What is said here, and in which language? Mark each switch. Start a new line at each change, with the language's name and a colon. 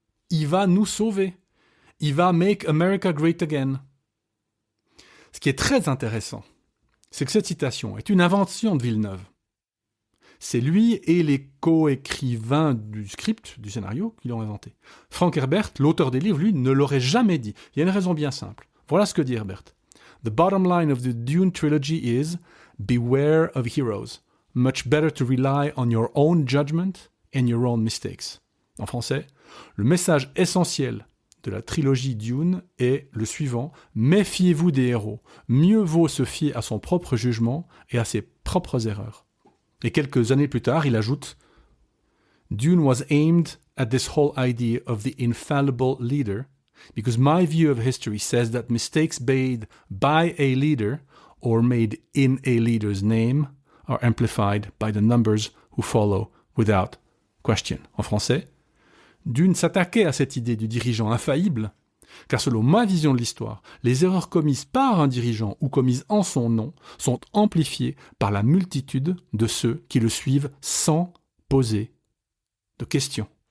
French: Il va nous sauver. Il va «
English: make America great again ».
French: Ce qui est très intéressant, c'est que cette citation est une invention de Villeneuve. C'est lui et les co-écrivains du script, du scénario, qui l'ont inventé. Frank Herbert, l'auteur des livres, lui, ne l'aurait jamais dit. Il y a une raison bien simple. Voilà ce que dit Herbert.
English: The bottom line of the Dune trilogy is beware of heroes. Much better to rely on your own judgment and your own mistakes.
French: En français, le message essentiel de la trilogie Dune est le suivant. Méfiez-vous des héros. Mieux vaut se fier à son propre jugement et à ses propres erreurs. Et quelques années plus tard, il ajoute
English: Dune was aimed at this whole idea of the infallible leader, because my view of history says that mistakes made by a leader or made in a leader's name are amplified by the numbers who follow without question.
French: En français, Dune s'attaquait à cette idée du dirigeant infaillible, car selon ma vision de l'histoire, les erreurs commises par un dirigeant ou commises en son nom sont amplifiées par la multitude de ceux qui le suivent sans poser de questions.